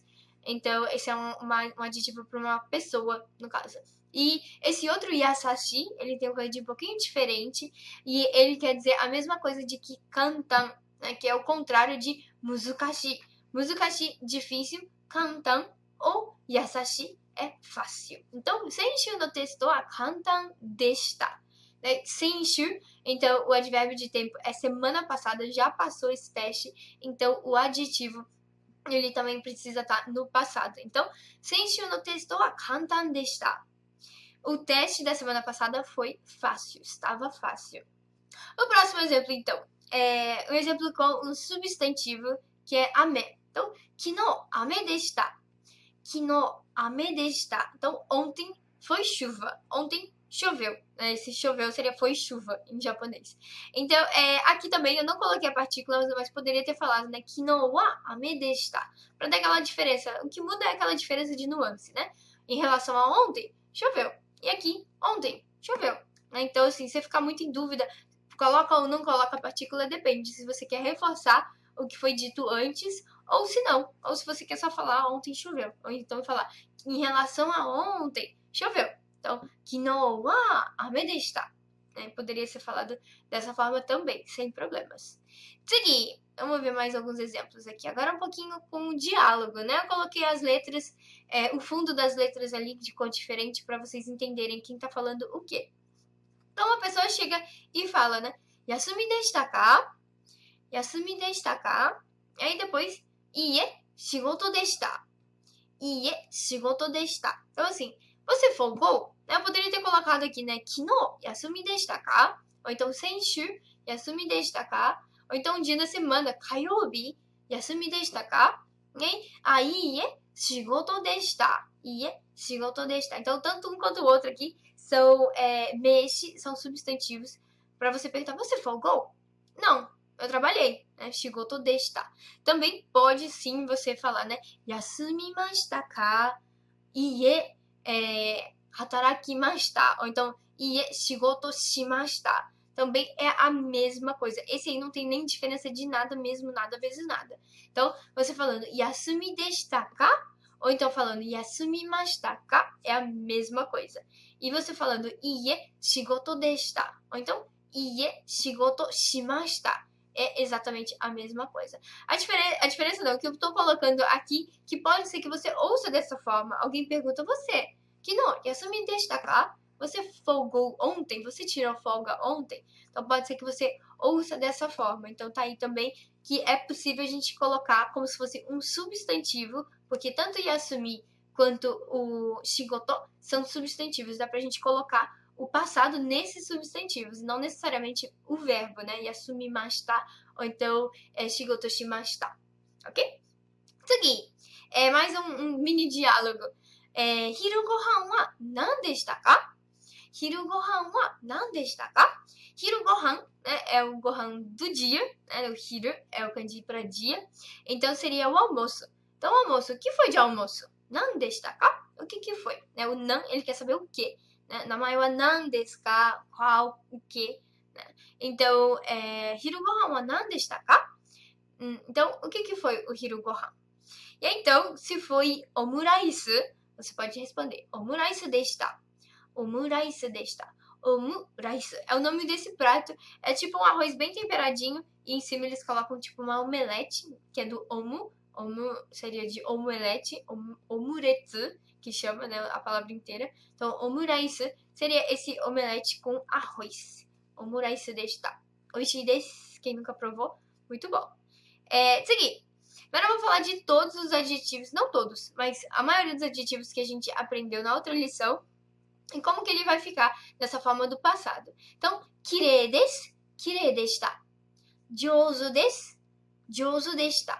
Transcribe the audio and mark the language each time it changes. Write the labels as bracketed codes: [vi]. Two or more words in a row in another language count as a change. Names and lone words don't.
[pt] Então, esse é um adjetivo para uma pessoa, no caso. E esse outro yasashi, ele tem um kanji um pouquinho diferente, e ele quer dizer a mesma coisa de que kantan, né, que é o contrário de muzukashi. Muzukashi, difícil, kantan ou yasashi é fácil. Então, [ja] 先週のテストは簡単でした。Senshu, [pt] então o advérbio de tempo é semana passada, já passou esse teste, então o adjetivo ele também precisa estar no passado. Então, [ja] 先週のテストは簡単でした。 [pt] O teste da semana passada foi fácil, estava fácil. O próximo exemplo, então, é um exemplo com um substantivo que é ame. Então, [ja] 昨日雨でした。昨日雨でした。 [pt] Então, ontem foi chuva. Ontem choveu. Esse choveu seria foi chuva em japonês. Então, aqui também eu não coloquei a partícula, mas poderia ter falado, né? [ja] 昨日は雨でした. [pt] Pra dar aquela diferença. O que muda é aquela diferença de nuance, né? Em relação a ontem, choveu. E aqui, ontem, choveu. Então, assim, você ficar muito em dúvida, coloca ou não coloca a partícula, depende. Se você quer reforçar o que foi dito antes, ou se não. Ou se você quer só falar ontem choveu. Ou então falar em relação a ontem, choveu. Então, [ja] 昨日は雨でした。 [pt] Poderia ser falado dessa forma também, sem problemas. Segui, vamos ver mais alguns exemplos aqui. Agora um pouquinho com o diálogo, né? Eu coloquei as letras, o fundo das letras ali de cor diferente para vocês entenderem quem tá falando o quê. Então, uma pessoa chega e fala, né? [ja] 休みでしたか? 休みでしたか? [pt] E aí depois, [ja] いいえ、仕事でした. いいえ、仕事でした. [pt] Então, assim, você folgou? Eu poderia ter colocado aqui, né? [ja] 昨日、休みでしたか? [pt] Ou então, [ja] 先週、休みでしたか? [pt] Ou então, um dia da semana, kayobi, [ja] 休みでしたか? Aí, 仕事でした。いいえ、仕事でした. [pt] Então, tanto um quanto o outro aqui são meshi, são substantivos. Para você perguntar, você folgou? Não, eu trabalhei, né? [ja] 仕事でした. [pt] Também pode sim você falar, né? [ja] 休みましたか?いいえ、働きました. [pt] Ou então, [ja] いいえ、仕事しました. [pt] Também é a mesma coisa. Esse aí não tem nem diferença de nada mesmo, nada vezes nada. Então, você falando [ja] 休みでしたか? [pt] Ou então falando [ja] 休みましたか? [pt] É a mesma coisa. E você falando [ja] いいえ、仕事でした. [pt] Ou então, [ja] いいえ、仕事しました. [pt] É exatamente a mesma coisa. A diferença não, que eu tô colocando aqui, que pode ser que você ouça dessa forma. Alguém pergunta, você, [ja] 昨日、休みでしたか? [pt] Você folgou ontem? Você tirou folga ontem? Então pode ser que você ouça dessa forma. Então tá aí também que é possível a gente colocar como se fosse um substantivo, porque tanto yasumi quanto o shigoto são substantivos. Dá pra gente colocar o passado nesses substantivos, não necessariamente o verbo, né? [ja] 休みました, [pt] ou então [ja] 仕事しました, [pt] ok? Segui. É mais um mini diálogo. [ja] 昼ご飯は何でしたか? 昼ご飯は何でしたか? 昼ご飯, [pt] né, é o gohan do dia, né? O hiru é o kanji para dia. Então seria o almoço. Então, almoço, o que foi de almoço? [ja] 何でしたか? [pt] O que foi? Né? O nan, ele quer saber o que. Né? [ja] 名前は何ですか? [pt] Qual, o que. Né? Então, [ja] 昼ご飯は何でしたか? [pt] Então, o que foi o [ja] 昼ご飯? [pt] E aí, então, se foi omuraisu, você pode responder [ja] オムライスでした. オムライスでした. [pt] Omuraisu é o nome desse prato. É tipo um arroz bem temperadinho e em cima eles colocam tipo uma omelete, que é do omu. Omu seria de omelete, omuretsu, que chama, né, a palavra inteira. Então, omuraisu seria esse omelete com arroz. [ja] オムライスでした。美味しいです. [pt] Quem nunca provou? Muito bom. Segui. Agora eu vou falar de todos os adjetivos, não todos, mas a maioria dos adjetivos que a gente aprendeu na outra lição e como que ele vai ficar nessa forma do passado. Então, [ja] きれいです、きれいでした。上手です、上手でした.